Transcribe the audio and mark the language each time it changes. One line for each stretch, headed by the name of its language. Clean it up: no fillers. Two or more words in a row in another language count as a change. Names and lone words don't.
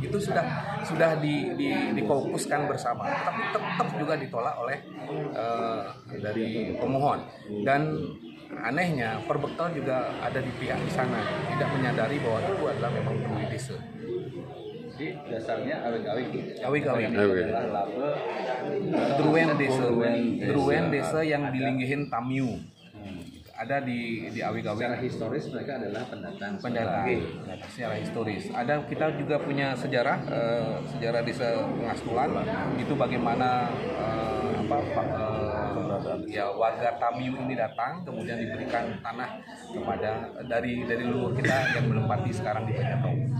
Indonesian: Itu sudah difokuskan bersama. Tapi tetap juga ditolak oleh dari pemohon. Dan anehnya perbekal juga ada di pihak di sana, tidak menyadari bahwa itu adalah memang penduduk desa. Jadi dasarnya Awig-awig. Druen desa yang dilinggihin Tamiu. Ada di Awig-awig. Secara historis mereka adalah pendatang. Secara historis. Kita juga punya sejarah desa Pengastulan. Itu bagaimana warga Tamiu ini datang, kemudian diberikan tanah dari leluhur kita yang menempati sekarang di Banyatong.